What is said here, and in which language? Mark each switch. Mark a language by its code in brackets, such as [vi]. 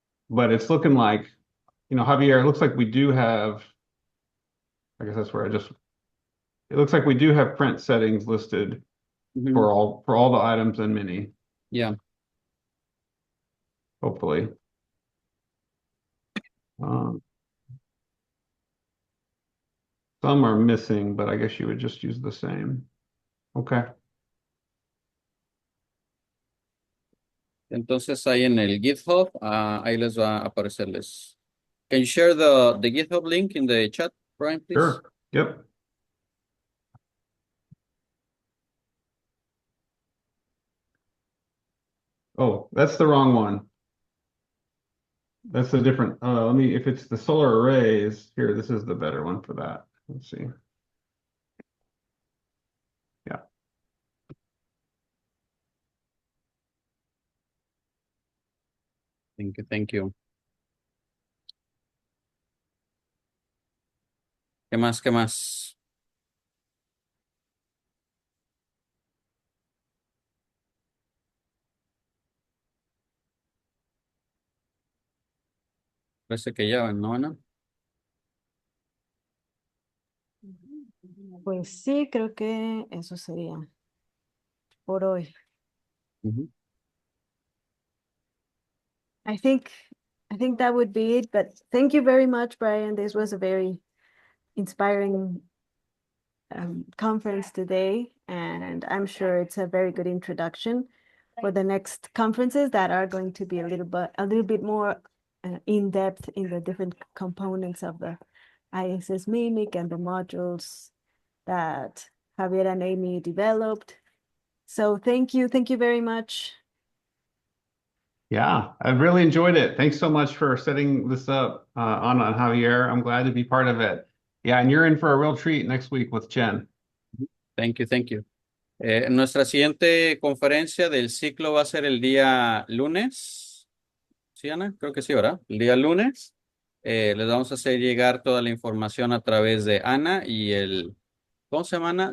[en] But it's looking like, Javier, it looks like we do have, I guess that's where it looks like we do have print settings listed for all the items in Mini, Yeah. hopefully. Some are missing, but I guess you would just use the same. Okay. [es] Entonces ahí en el GitHub, ahí les va a aparecerles. [en] Can you share the GitHub link in the chat, Brian, please? Sure. Yep. Oh, that's the wrong one. That's a different, if it's the solar arrays, here, this is the better one for that. Let's see. Yeah. Thank you, thank you. [es] ¿Qué más? ¿Qué más? Parece que ya, ¿no, Ana? Pues sí, creo que eso sería por hoy. Ujú. [en] I think that would be it, but thank you very much, Brian. This was a very inspiring conference today, and I'm sure it's a very good introduction for the next conferences that are going to be a little bit more in depth in the different components of the ISS Mimic and the modules that Javier and Amy developed. So thank you very much. Yeah, I've really enjoyed it. Thanks so much for setting this up, Ana and Javier. I'm glad to be part of it. Yeah, and you're in for a real treat next week with Chen. Thank you, thank you. [es] Nuestra siguiente conferencia del ciclo va a ser el día lunes. ¿Sí, Ana? Creo que sí, ¿verdad? El día lunes. Les vamos a hacer llegar toda la información a través de Ana y ¿cómo se llama, Ana?